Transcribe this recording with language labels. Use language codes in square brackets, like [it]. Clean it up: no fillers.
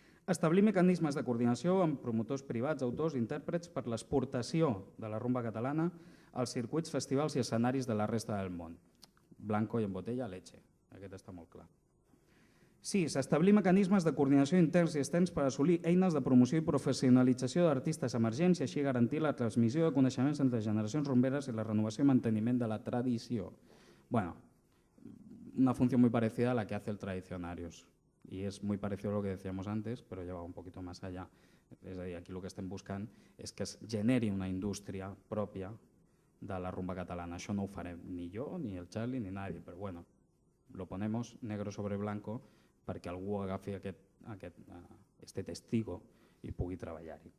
[ca] Establir mecanismes de coordinació amb promotors privats, autors, intèrprets per l'exportació de la rumba catalana als circuits, festivals i escenaris de la resta del món. [es] Blanco i en botella, leche. [ca] Aquest està molt clar. 6. Establir mecanismes de coordinació interns i externs per assolir eines de promoció i professionalització d'artistes emergents i així garantir la transmissió de coneixements entre generacions rumberes i la renovació i manteniment de la tradició. [es] Bueno, una funció muy parecida a la que hace el Tradicionarios. Y es muy parecido a lo que decíamos antes, pero lleva un poquito más allá. [ca] És a dir, aquí el que estem buscant és que es generi una indústria pròpia de la rumba catalana. Això no ho farem ni jo, ni el Charlie, [es] ni nadie, [ca] però bueno, [es] lo ponemos negro sobre blanco [ca] perquè algú agafi este testigo i pugui treballar-hi.